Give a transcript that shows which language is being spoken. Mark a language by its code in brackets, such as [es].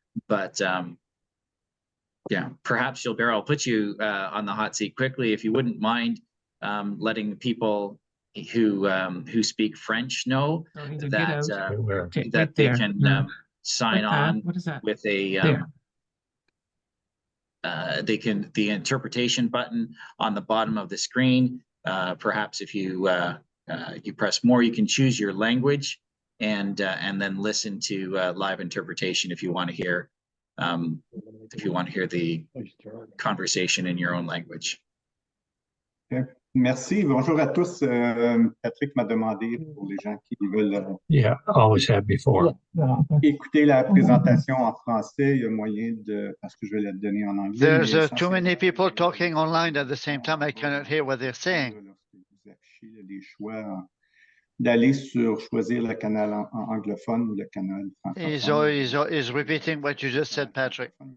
[en] But yeah, perhaps Gilbert, I'll put you on the hot seat quickly, if you wouldn't mind letting the people who speak French know that they can sign on with a the interpretation button on the bottom of the screen. Perhaps if you you press more, you can choose your language and then listen to live interpretation if you want to hear the conversation in your own language. [fr] Okay. Merci. Bonjour à tous. Patrick m'a demandé pour les gens qui veulent [en] always have before. [fr] écouter la présentation en français, il y a moyen de, parce que je vais la donner en anglais. [en] There's too many people talking online at the same time. I cannot hear what they're saying. [fr] Vous affichez les choix d'aller choisir le canal anglophone ou le canal francophone. [en] He's repeating what you just said, Patrick.